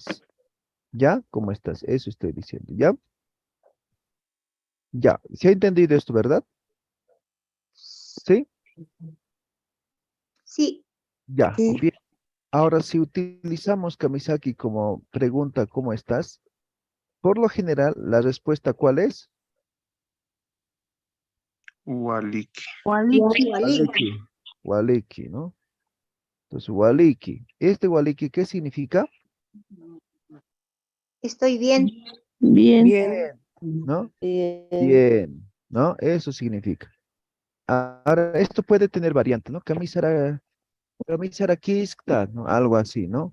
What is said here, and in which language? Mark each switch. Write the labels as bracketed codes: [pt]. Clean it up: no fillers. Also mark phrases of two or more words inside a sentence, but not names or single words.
[es] ¿Ya? ¿Cómo estás? Eso estoy diciendo, ¿ya? Ya. ¿Se ha entendido esto, verdad? ¿Sí? Sí, Ya. Sí. Bien. Ahora, si utilizamos Kamisaki como pregunta, ¿cómo estás? Por lo general, la respuesta, ¿cuál es? Waliki. Waliki. Waliki. Waliki, ¿no? Entonces, Waliki. Este Waliki, ¿qué significa? Estoy bien. Bien. Bien. ¿No? Bien. Bien, ¿no? Eso significa. Ahora, esto puede tener variante, ¿no? [ay] Kamisara kiskta, [es] ¿no? Algo así, ¿no?